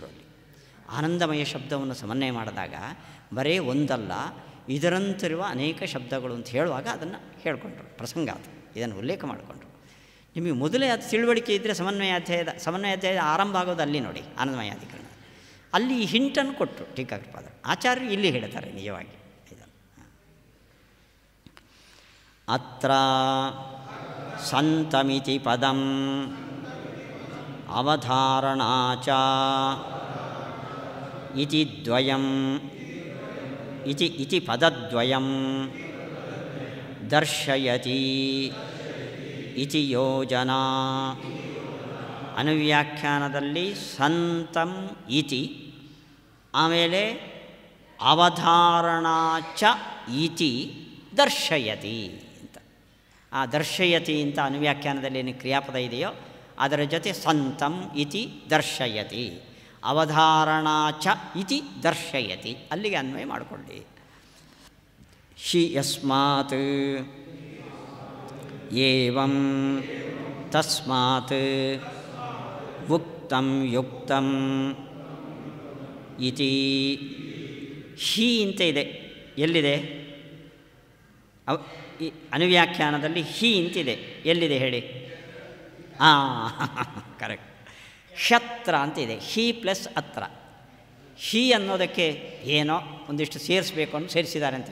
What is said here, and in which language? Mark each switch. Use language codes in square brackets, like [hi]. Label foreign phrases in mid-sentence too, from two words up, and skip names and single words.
[kn] ಅಲ್ಲಿ ಆನಂದಮಯ ಶಬ್ದವನ್ನು ಸಮನ್ವಯ ಮಾಡಿದಾಗ ಬರೀ ಒಂದಲ್ಲ ಇದರಂತಿರುವ ಅನೇಕ ಶಬ್ದಗಳು ಅಂತ ಹೇಳುವಾಗ ಅದನ್ನು ಹೇಳಿಕೊಂಡ್ರು. ಪ್ರಸಂಗ ಅದು, ಇದನ್ನು ಉಲ್ಲೇಖ ಮಾಡಿಕೊಂಡ್ರು. ನಿಮಗೆ ಮೊದಲೇ ಅದು ತಿಳುವಳಿಕೆ ಇದ್ದರೆ ಸಮನ್ವಯಾಧ್ಯಾಯದ ಆರಂಭ ಆಗೋದು ಅಲ್ಲಿ ನೋಡಿ, ಆನಂದಮಯಾಧಿಕರಣ. ಅಲ್ಲಿ ಈ ಹಿಂಟನ್ನು ಕೊಟ್ಟರು ಟೀಕಾಕೃಪಾದರು. ಆಚಾರ್ಯರು ಇಲ್ಲಿ ಹೇಳ್ತಾರೆ ನಿಜವಾಗಿ ಇದನ್ನು. [sa] ಅತ್ರ ಸಂತಮಿತಿ ಪದಂ ಅವಧಾರಣಾ ಚ ಇತಿ ದ್ವಯಂ ಇತಿ ಪದದ್ವಯಂ ದರ್ಶಯತಿ ಇತಿ ಯೋಜನಾ. [kn] ಅನುವ್ಯಾಖ್ಯಾನದಲ್ಲಿ [sa] ಸಂತಂ ಇತಿ, [kn] ಆಮೇಲೆ [sa] ಅವಧಾರಣಾ ಚ ಇತಿ ದರ್ಶಯತಿ [kn] ಅಂತ. ಆ ದರ್ಶಯತಿ ಅಂತ ಅನುವ್ಯಾಖ್ಯಾನದಲ್ಲಿ ಏನು ಕ್ರಿಯಾಪದ ಇದೆಯೋ ಅದರ ಜೊತೆ [sa] ಸಂತಂ ಇತಿ ದರ್ಶಯತಿ, ಅವಧಾರಣಾ ಚ ಇತಿ ದರ್ಶಯತಿ, [kn] ಅಲ್ಲಿಗೆ ಅನ್ವಯ ಮಾಡಿಕೊಳ್ಳಿ. [sa] ಹಿ ಯಸ್ಮಾತ್ ಏವಂ ತಸ್ಮಾತ್ ಉಕ್ತಂ ಯುಕ್ತಂ ಇತಿ ಹಿ [kn] ಅಂತ ಇದೆ. ಎಲ್ಲಿದೆ? ಅನುವ್ಯಾಖ್ಯಾನದಲ್ಲಿ ಹಿ ಅಂತಿದೆ. ಎಲ್ಲಿದೆ ಹೇಳಿ? ಕರೆಕ್ಟ್. ಕ್ಷತ್ರ ಅಂತಿದೆ. ಹಿ ಪ್ಲಸ್ ಅತ್ರ. ಹಿ ಅನ್ನೋದಕ್ಕೆ ಏನೋ ಒಂದಿಷ್ಟು ಸೇರಿಸ್ಬೇಕು ಅಂತ ಸೇರಿಸಿದ್ದಾರೆ ಅಂತ.